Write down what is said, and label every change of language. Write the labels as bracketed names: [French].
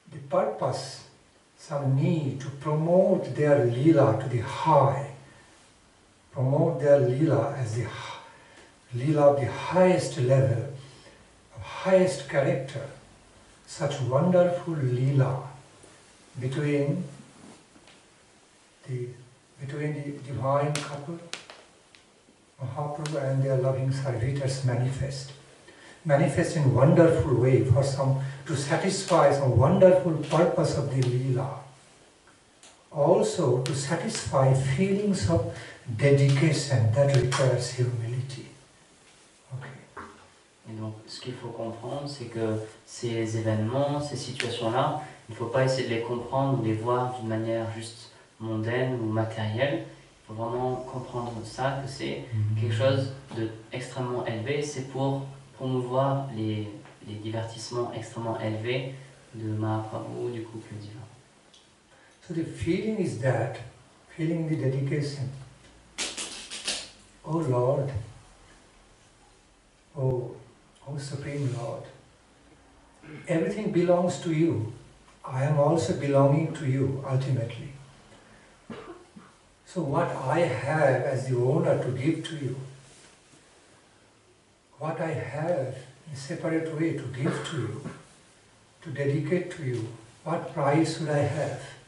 [English] purpose, some need to promote their lila to the high, promote their lila as the lila of the highest level, of highest character, such wonderful lila between the divine couple, Mahaprabhu and their loving servitors manifest. manifest in wonderful way for to satisfy some wonderful purpose of the lila. Also to satisfy feelings of dedication that requires humility. Okay. [French] Et donc, ce qu'il faut comprendre, c'est que ces événements, ces situations-là, il ne faut pas essayer de les comprendre ou les voir d'une manière juste mondaine ou matérielle. Il faut vraiment comprendre ça, que c'est quelque chose d'extrêmement élevé. C'est pour promouvoir les divertissements extrêmement élevés de Mahaprabhu, du couple divin. [English] So the feeling is that, feeling the dedication. Oh Lord, oh Supreme Lord, everything belongs to you. I am also belonging to you ultimately. So what I have as the owner to give to you, what I have in a separate way to give to you, to dedicate to you, what price should I have?